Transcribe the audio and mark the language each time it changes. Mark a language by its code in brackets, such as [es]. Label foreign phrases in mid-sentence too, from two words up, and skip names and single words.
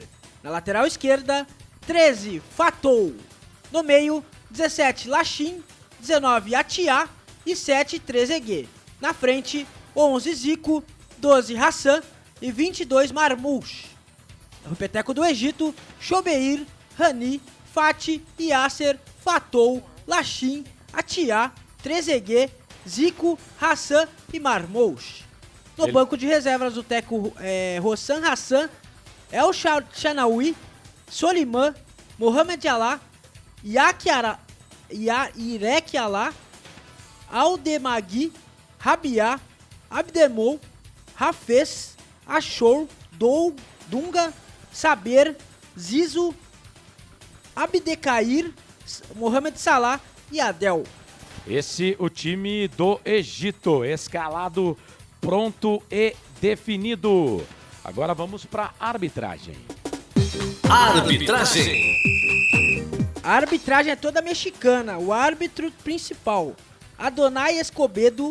[pt] Na lateral esquerda, 13, Fatou. No meio, 17, Lachim, 19, Atia e 7, Trezeguet. Na frente, 11, Zico, 12, Hassan e 22, Marmouche. No repeteco do Egito, Chobeir, Rani, Fati, Yasser, Fatou, Lachim, Atia, Trezeguet, Zico, Hassan e Marmouche. No banco de reservas, o técnico Rossan Hassan, El Shanaoui, Soliman, Mohamed Alá, Irek Alá, Aldemagui, Rabiá, Abdemou, Hafez, Achour, Dunga, Saber, Zizo, Abdecair, Mohamed Salah e Adel. Esse o time do Egito, escalado, pronto e definido. Agora vamos para a arbitragem. Arbitragem. A arbitragem é toda mexicana. O árbitro principal, Adonai Escobedo.